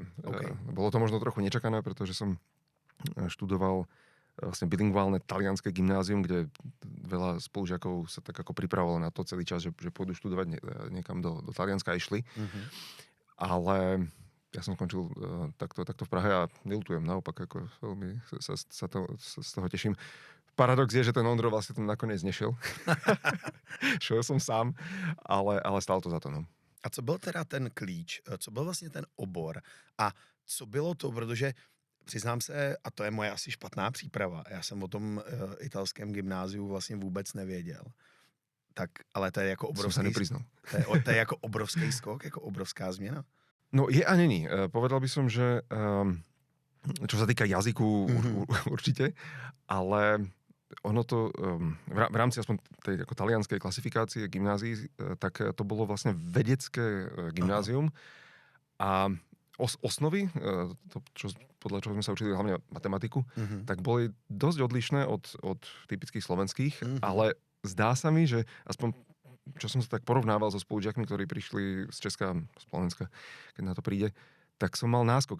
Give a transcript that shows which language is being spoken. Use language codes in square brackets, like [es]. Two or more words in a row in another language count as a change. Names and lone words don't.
[sk] Bolo to možno trochu nečakané, pretože som študoval vlastne bilingválne talianske gymnázium, kde veľa spolužiakov sa tak ako pripravovalo na to celý čas, že pôjdu študovať niekam do Talianska a išli. Ale ja som skončil takto v Prahe a neľutujem, naopak, ako veľmi sa z toho teším. Paradox je, že ten Ondro vlastne tam nakoniec nešiel. Šel som sám, ale stálo to za to, no. [cs] A co byl teda ten klíč? Co byl vlastně ten obor? A co bylo to, protože přiznám se, a to je moje asi špatná příprava, já jsem o tom italském gymnáziu vlastně vůbec nevěděl. Tak, ale to je jako obrovský... To je jako obrovský skok, jako obrovská změna? No je a není. [sk] Povedal by som, že čo sa týka jazyku určite, ale ono to v rámci aspoň tej ako talianskej klasifikácie gymnázií, tak to bolo vlastne vedecké gymnázium a osnovy, podľa čoho sme sa učili hlavne matematiku, tak boli dosť odlišné od typických slovenských, ale zdá sa mi, že aspoň čo som sa tak porovnával so spolužiakmi, ktorí prišli z Česka, z Slovenska, keď na to príde, tak som mal náskok.